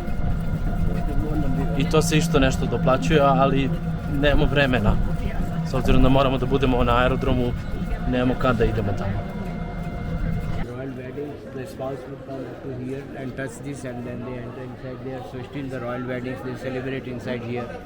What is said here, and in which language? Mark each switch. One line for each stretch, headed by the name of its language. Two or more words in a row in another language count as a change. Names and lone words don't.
Serbian: I to se isto nešto doplaćuje, ali nemamo vremena. S obzirom da moramo da budemo na aerodromu, nemamo kada idemo tamo.
English: royal weddings the spouse would come up to here and touch this and then they enter inside there so still the royal weddings they celebrate inside here.